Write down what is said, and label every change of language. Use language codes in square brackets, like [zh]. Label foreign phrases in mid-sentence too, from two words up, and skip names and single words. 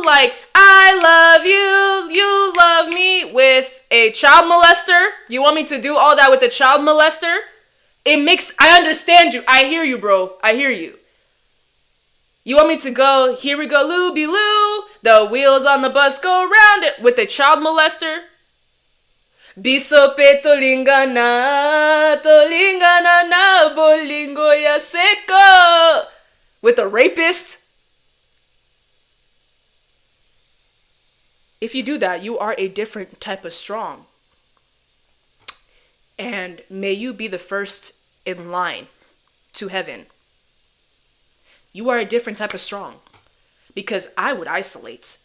[en] Like, I love you, you love me, with a child molester. You want me to do all that with a child molester? I understand you. I hear you, bro. I hear you. You want me to go, here we go, Looby Loo. The wheels on the bus go round it with a child molester? [ln] Bisope tolingana na bolingo ya seko. [en] With a rapist? If you do that, you are a different type of strong. And may you be the first in line to heaven. You are a different type of strong. Because I would isolate.